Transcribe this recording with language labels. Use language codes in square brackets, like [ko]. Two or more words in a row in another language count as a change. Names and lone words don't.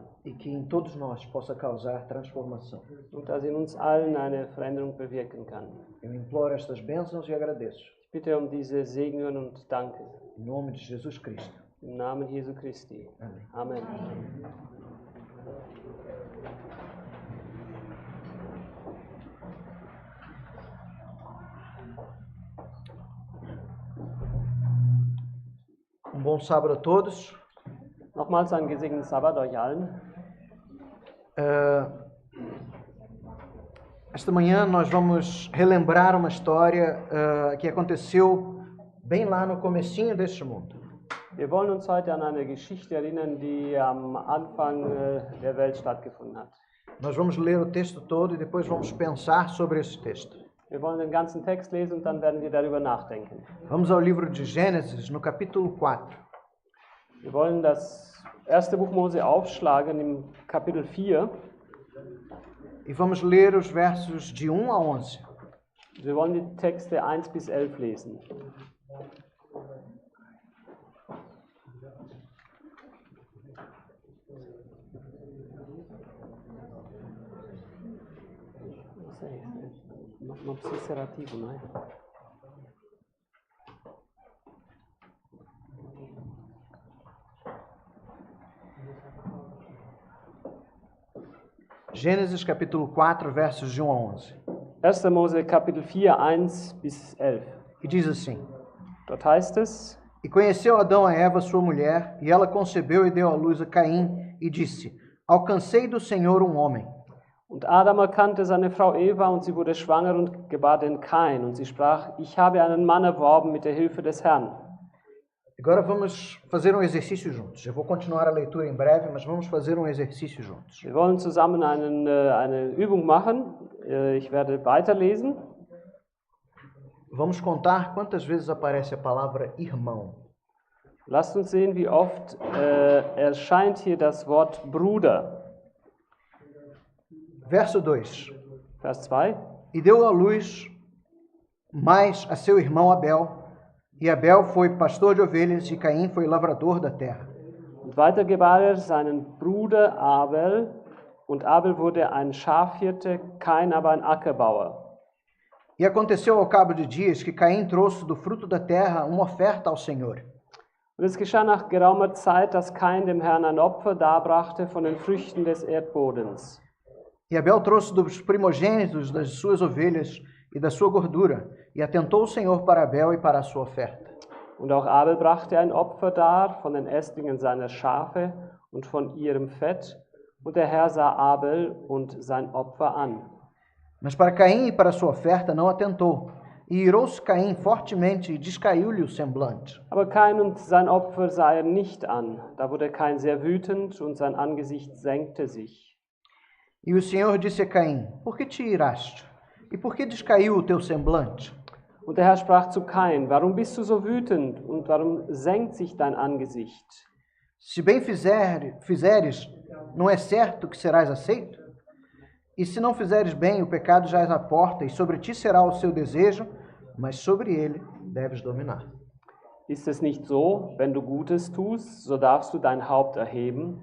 [pt] E que em todos nós possa causar transformação. [de] Und dass in uns allen eine Veränderung bewirken kann. [pt] Eu imploro estas bênçãos e agradeço. [de] Ich bitte um diese Segnungen und danke. [pt] Em nome de Jesus Cristo. [de] Im Namen Jesu Christi. [pt] Amém. [de] Amen. [pt] Bom sábado a todos. [de] Nochmals einen gesegneten Sabbat euch allen. [pt] Esta manhã nós vamos relembrar uma história que aconteceu bem lá no comecinho deste mundo. [de] Wir wollen uns heute an eine Geschichte erinnern, die am Anfang der Welt stattgefunden hat. [pt] Nós vamos ler o texto todo e depois vamos pensar sobre esse texto. [de] Wir wollen den ganzen Text lesen und dann werden wir darüber nachdenken. [pt] Vamos ao livro de Gênesis, no capítulo 4. [de] Wir wollen das erste Buch Mose aufschlagen im Kapitel 4. [pt] E vamos ler os versos de 1 a 11. [de] Wir wollen die Texte 1 bis 11 lesen. [pt] Não precisa ser ativo, não é? Gênesis capítulo 4, versos de 1 a 11. [de] 1. Mose Kapitel 4, 1 bis 11. [pt] E diz assim: [de] Dort heißt es: [pt] E conheceu Adão a Eva, sua mulher, e ela concebeu e deu à luz a Caim, e disse: Alcancei do Senhor um homem. [de] Und Adam erkannte seine Frau Eva, und sie wurde schwanger und gebar den Kain. Und sie sprach: Ich habe einen Mann erworben mit der Hilfe des Herrn. [pt] Agora vamos fazer um exercício juntos. Eu vou continuar a leitura em breve, mas vamos fazer um exercício juntos. [de] Wir wollen zusammen eine Übung machen. Ich werde weiterlesen. [pt] Vamos contar quantas vezes aparece a palavra irmão. [de] Lasst uns sehen, wie oft erscheint hier das Wort Bruder. [pt] Verso 2. [de] Vers 2. [pt] E deu à luz mais a seu irmão Abel, e Abel foi pastor de ovelhas, e Caim foi lavrador da terra. [de] Und weiter gebar er seinen Bruder Abel, und Abel wurde ein Schafhirte, Kain aber ein Ackerbauer. [pt] E aconteceu ao cabo de dias que Caim trouxe do fruto da terra uma oferta ao Senhor. [de] Und es geschah nach geraumer Zeit, dass Kain dem Herrn ein Opfer darbrachte von den Früchten des Erdbodens. [pt] E Abel trouxe dos primogênitos das suas ovelhas e da sua gordura, e atentou o Senhor para Abel e para a sua oferta. [de] Und auch Abel brachte ein Opfer dar von den Ästlingen seiner Schafe und von ihrem Fett, und der Herr sah Abel und sein Opfer an. [pt] Mas para Caim e para a sua oferta não atentou, e irou-se Caim fortemente e descaiu-lhe o semblante. [de] Aber Kain und sein Opfer sah er nicht an. Da wurde Kain sehr wütend und sein Angesicht senkte sich. [pt] E o Senhor disse a Caim: Por que te iraste? E por que descaiu o teu semblante? [de] Und der Herr sprach zu Kain: Warum bist du so wütend und warum senkt sich dein Angesicht? [pt] Se bem fizeres, não é certo que serás aceito? E se não fizeres bem, o pecado jaz à porta, e sobre ti será o seu desejo, mas sobre ele deves dominar. [de] Ist es nicht so, wenn du Gutes tust, so darfst du dein Haupt erheben?